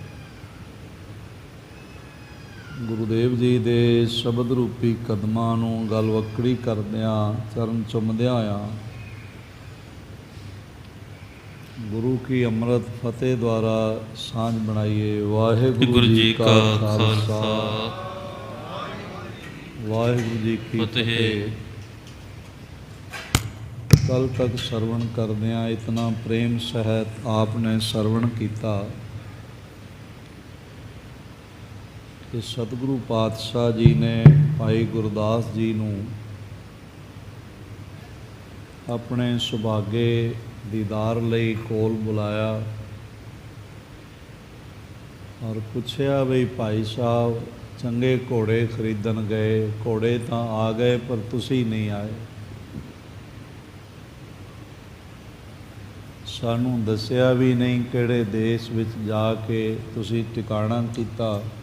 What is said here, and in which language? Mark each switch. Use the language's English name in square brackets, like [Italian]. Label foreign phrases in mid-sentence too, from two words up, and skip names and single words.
[Punjabi] ਗੁਰਦੇਵ ਜੀ ਦੇ ਸ਼ਬਦ ਰੂਪੀ ਕਦਮਾਂ ਨੂੰ ਗਲਵੱਕੜੀ ਕਰਦਿਆਂ ਚਰਨ ਚੁੰਮਦਿਆਂ ਹੋਇਆ ਗੁਰੂ ਕੀ ਅੰਮ੍ਰਿਤ ਫ਼ਤਿਹ ਦੁਆਰਾ ਸਾਂਝ ਬਣਾਈਏ। ਵਾਹਿਗੁਰੂ ਜੀ ਕਾ ਖ਼ਾਲਸਾ ਵਾਹਿਗੁਰੂ ਜੀ ਕੀ ਫ਼ਤਿਹ। ਕੱਲ੍ਹ ਤੱਕ ਸਰਵਣ ਕਰਦਿਆਂ ਇਤਨਾ ਪ੍ਰੇਮ ਸਹਿਤ ਆਪਨੇ ਸਰਵਣ ਕਿਯਾ ਕਿ ਸਤਿਗੁਰੂ ਪਾਤਸ਼ਾਹ ਜੀ ਨੇ ਭਾਈ ਗੁਰਦਾਸ ਜੀ ਨੂੰ ਅਪਨੇ ਸੁਭਾਗੇ ਦੀਦਾਰ ਲਈ ਕੋਲ ਬੁਲਾਇਆ ਔਰ ਪੁੱਛਿਆ ਬਈ ਭਾਈ ਸਾਹਬ ਚੰਗੇ ਘੋੜੇ ਖ਼ਰੀਦਣ ਗਏ ਘੋੜੇ ਤੋ ਆ ਗਏ ਪਰ ਤੁਸੀ ਨਹੀਂ ਆਏ ਸਾਨੂ ਦੱਸਿਆ ਭੀ ਨਹੀਂ ਕਿਹੜੇ ਦੇਸ਼ ਵਿਚ ਜਾਕੇ ਤੁਸੀ ਟਿਕਾਣਾ ਕੀਤਾ।